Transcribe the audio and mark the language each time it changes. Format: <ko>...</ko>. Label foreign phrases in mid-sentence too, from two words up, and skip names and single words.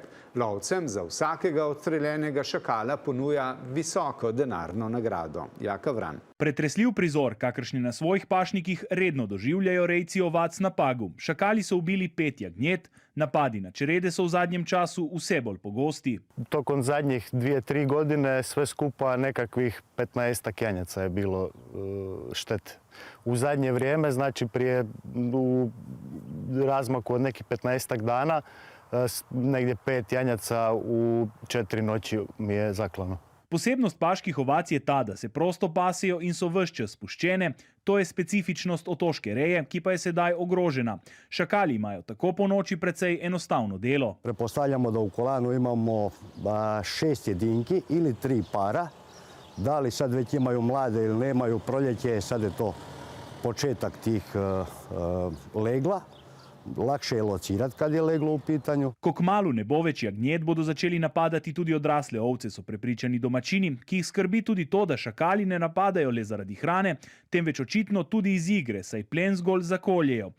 <sl>Lovcem za vsakega odstreljenega šakala ponuja visoko denarno nagrado. Jaka Vran. Pretresljiv prizor, kakršni na svojih pašnikih redno doživljajo rejci ovac na Pagu. Šakali so ubili 5 jagnjet, napadi na črede so v zadnjem času vse bolj pogosti.</sl> <hr>Tokom zadnjih 2-3 godine sve skupa nekakvih 15 janjaca je bilo štete. U zadnje vrijeme, znači prije u razmaku od nekih 15 dana, negdje 5 janjaca u 4 noći mi je zaklano.</hr> <sl>Posebnost paških ovac je ta, da se prosto pasejo in so ves čas spuščene. To je specifičnost otoške reje, ki pa je sedaj ogrožena. Šakali imajo tako po noči precej enostavno delo.</sl> <hr>Prepostavljamo da u kolanu imamo 6 jedinki ili 3 para. Da li sad već imaju mlade ili nemaju, proljeće, sad je to početak tih legla. Lakše je locirati kad je leglo u pitanju.</hr> <sl>Ko kmalu ne bo več jagnjet, bodo začeli napadati tudi odrasle ovce, so prepričani domačini, ki jih skrbi tudi to, da šakali ne napadajo le zaradi hrane, temveč očitno tudi iz igre, saj plen zgolj zakoljejo.</sl>